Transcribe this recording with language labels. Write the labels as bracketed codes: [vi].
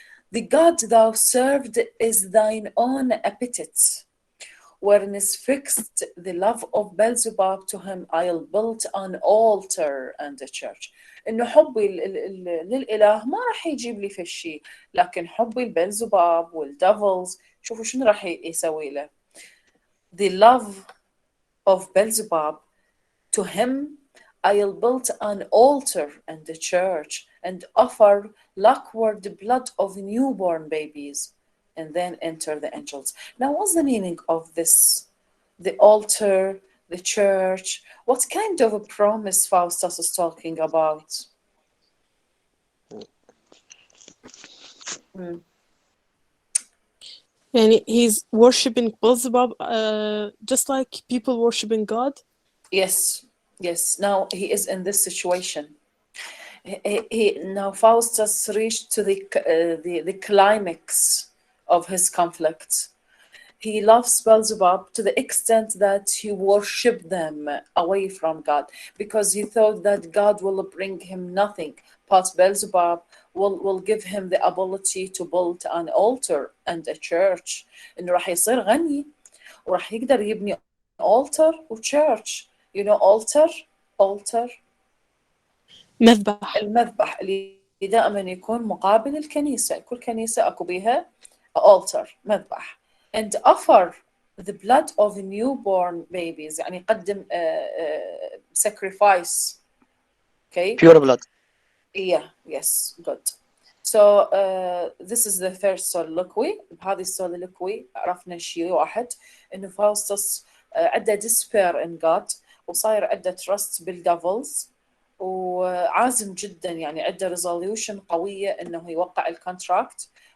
[en] The God thou served is thine own appetite, wherein is fixed the love of Beelzebub, to him I'll build an altar and a church. [ar] إنه حبي للإله ما راح يجيب لي في الشيء، لكن حبي البيلزبوب والديفلز شوفوا شنو راح يسوي له. [en] The love of Beelzebub, to him I'll build an altar and a church and offer luckward blood of newborn babies and then enter the angels. Now, what's the meaning of this? The altar, the church. What kind of a promise Faustus is talking about? And he's worshipping Beelzebub, just like people worshipping God. Yes, yes. Now he is in this situation. Now Faustus reached to the climax of his conflict. He loves Beelzebub to the extent that he worshipped them away from God because he thought that God will bring him nothing, but Beelzebub will give him the ability to build an altar and a church. [ar] إنه راح يصير غني وراح يقدر يبني altar و church. [en] You know altar [ar] مذبح. المذبح اللي دائما يكون مقابل الكنيسة. كل كنيسة أكو بيها altar مذبح. [en] And offer the blood of newborn babies, [ar] يعني يقدم [en] sacrifice. Okay. Pure blood. Yeah. Yes. Good. So this is the first soliloquy. [ar] بهذه السوليلوكوي عرفنا شيء واحد إنه فاوستس عنده [en] despair in God [ar] وصاير عنده trust بالديفلز وعازم جدا يعني عنده resolution قوية إنه يوقع الكونتراكت.